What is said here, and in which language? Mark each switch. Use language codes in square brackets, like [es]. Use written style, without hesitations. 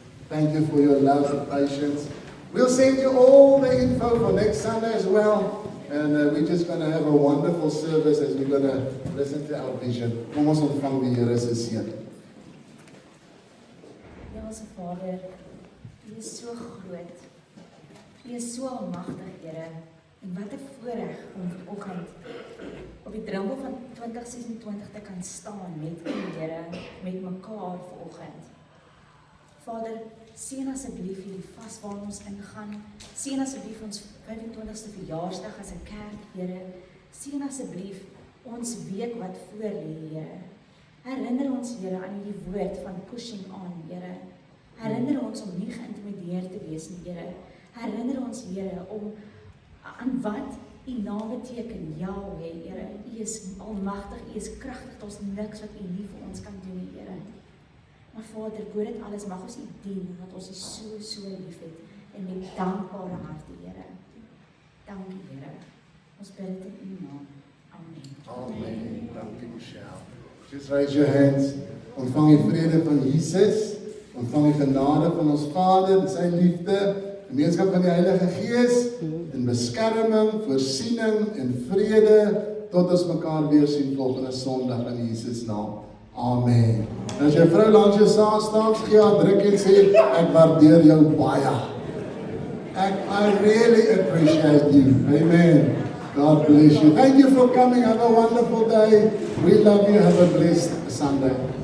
[en] Thank you for your love and patience. We'll send you all the info for next Sunday as well. And we're just going to have a wonderful service as we're going to listen to our vision. [af] Kom ons ontvang die Here se seën. Ja, ons Vader, U is so groot. U is so almagtig, Here. En wat 'n voorreg om vanoggend op die drempel van 2026 te kan staan met U, Here, met mekaar vanoggend. Vader, seën asseblief hierdie vas waar ons ingaan. Seën asseblief ons 25ste verjaarsdag as 'n kerk, Here. Seën asseblief ons week wat voor lê, Here. Herinner ons, Here, aan hierdie woord van pushing on, Here. Herinner ons om nie geïntimideerd te wees nie, Here. Herinner ons, Here, om aan wat U naam beteken, Yahweh, Here. U is almagtig, U is kragtig, daar is niks wat U nie vir ons kan doen nie, Here. Maar Vader, bo dit alles mag ons U dien, want ons is so lief het en met dankbare harte, Here. Dankie, Here. Ons bid dit in U naam. Amen. [en] Amen. Dankie, Michelle. Just raise your hands. [af] Ontvang die vrede van Jesus. Ontvang die genade van ons Vader en sy liefde. Gemeenskap van die Heilige Gees en beskerming, voorsiening en vrede tot ons mekaar weer sien volgende Sondag in Jesus naam. Amen. En as jy vrou langs jou saam staan, gee haar druk en sê ek waardeer jou baie. [en] I really appreciate you. Amen. God bless you. Thank you for coming. Have a wonderful day. We love you. Have a blessed Sunday.